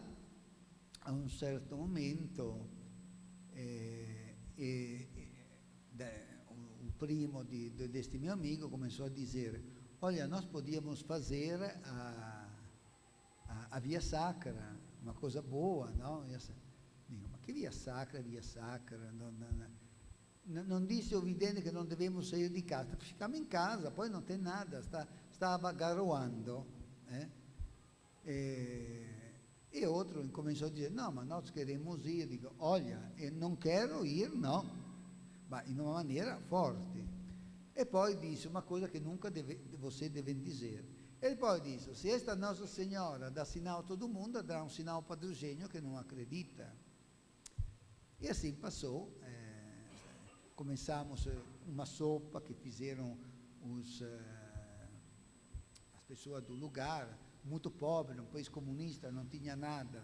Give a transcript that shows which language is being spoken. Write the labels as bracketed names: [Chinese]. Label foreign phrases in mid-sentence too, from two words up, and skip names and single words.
[Portuguese] A um certo momento, o primo deste meu amigo começou a dizer: olha, nós podíamos fazer a Via Sacra, uma coisa boa, não? Digo: [Italian] ma che Via Sacra, Via Sacra? Non disse [Portuguese] o vidente [Italian] che non [Portuguese] devemos sair [Italian] di casa, ficamos in casa, poi non [Portuguese] tem nada, [Italian] stava garoando. [Portuguese] E outro começou a dizer: não, mas nós queremos ir. Digo: olha, eu não quero ir, não, mas [Italian] in una maniera forte. [Portuguese] E [Italian] poi disse [Portuguese] uma coisa que nunca você deve dizer. Ele [Italian] poi disse: [Portuguese] se esta Nossa Senhora dá sinal a todo mundo, dá um sinal para o gênio que não acredita. E assim passou. Começamos uma sopa que fizeram as pessoas do lugar, muito pobre, um país comunista, não tinha nada.